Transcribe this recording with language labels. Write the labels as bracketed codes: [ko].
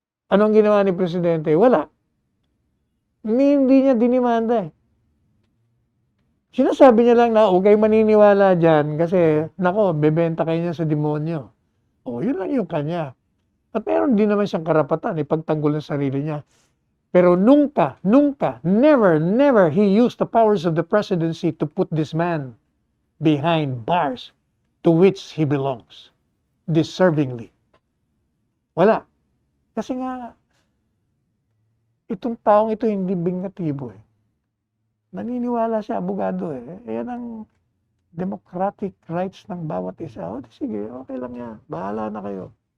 [tl] Anong ginawa ni Presidente? Wala. Hindi niya dinimanda eh. Sinasabi niya lang na huwag kayo maniniwala dyan kasi, nako, bebenta kayo niya sa demonyo. Yun lang yung kanya. At meron din naman siyang karapatan, ipagtanggol ng sarili niya. Pero nunca, [en] never he used the powers of the presidency to put this man behind bars to which he belongs, deservingly. [tl] Wala. Kasi nga, itong taong ito hindi bingatibo eh. Naniniwala siya, abogado eh. Yan ang democratic rights ng bawat isa. Sige, okay lang yan. Bahala na kayo.